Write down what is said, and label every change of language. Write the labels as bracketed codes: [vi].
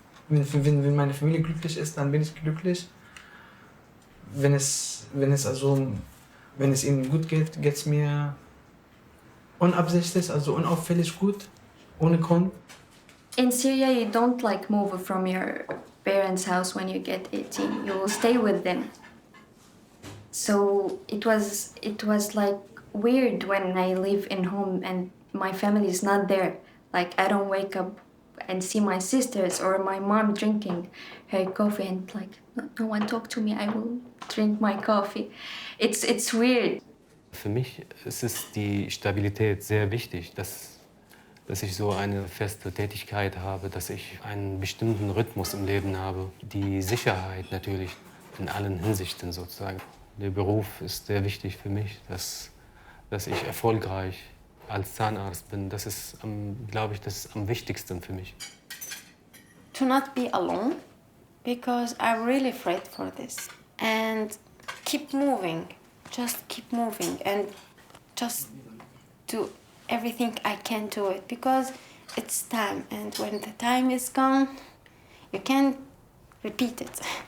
[de] Wenn meine Familie glücklich ist, dann bin ich glücklich. Wenn es ihnen gut geht, geht es mir unabsichtlich, also unauffällig gut, ohne Grund. [en] In Syria, you don't like move from your parents' house when you get 18. You will stay with them. So it was like weird when I live in home and my family is not there. Like I don't wake up and see my sisters or my mom drinking her coffee and like no one talk to me. I will drink my coffee. It's weird. [de] Für mich ist es die Stabilität sehr wichtig, dass ich so eine feste Tätigkeit habe, dass ich einen bestimmten Rhythmus im Leben habe. Die Sicherheit natürlich in allen Hinsichten sozusagen. Der Beruf ist sehr wichtig für mich, dass ich erfolgreich als Zahnarzt bin. Das ist, glaube ich, das am wichtigsten für mich. [en] To not be alone, because I'm really afraid for this. And keep moving, just keep moving and just do everything I can do it because it's time, and when the time is gone, you can't repeat it.